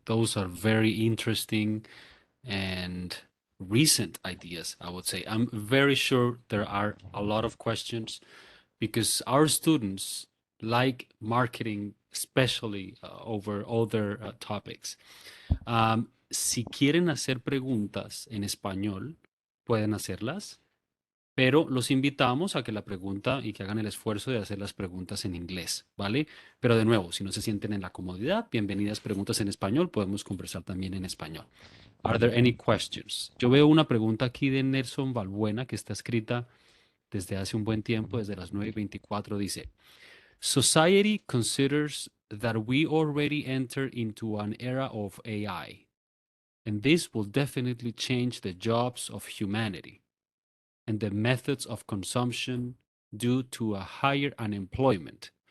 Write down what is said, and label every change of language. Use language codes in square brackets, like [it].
[en] Those are very interesting and recent ideas, I would say. I'm very sure there are a lot of questions because our students like marketing, especially over other topics. [es] Si quieren hacer preguntas en español, pueden hacerlas, pero los invitamos a que la pregunta y que hagan el esfuerzo de hacer las preguntas en inglés, ¿vale? Pero de nuevo, si no se sienten en la comodidad, bienvenidas preguntas en español, podemos conversar también en español. [en] Are there any questions? [es] Yo veo una pregunta aquí de Nelson Valbuena que está escrita desde hace un buen tiempo, desde las 9:24, dice, [en] Society considers that we already enter into an era of AI, and this will definitely change the jobs of humanity and the methods of consumption due to a higher unemployment.